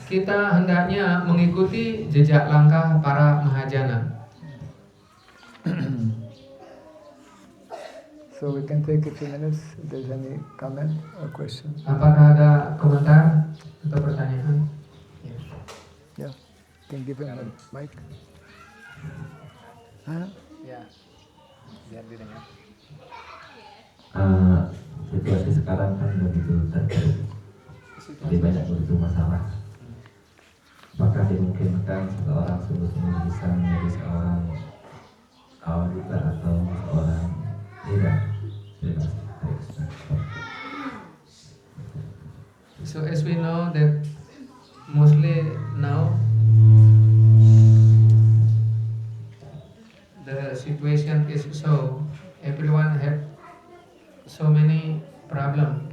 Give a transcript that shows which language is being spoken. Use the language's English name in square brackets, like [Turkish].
[Indonesian] Kita hendaknya mengikuti jejak langkah para Mahajana. [English] So we can take a few minutes if there's any comment or question. [Indonesian] Apakah ada komentar atau pertanyaan? [English] Yeah, can give him a mic. Huh? [Indonesian] Ya, biar didengar. Situasi sekarang kan begitu terpuruk, jadi banyak begitu masalah. Maka dimungkinkan seseorang sungguh-sungguh bisa menjadi seorang awalita atau seorang tidak. Terima kasih. [English] So as we know that mostly now the situation is so everyone have so many problems.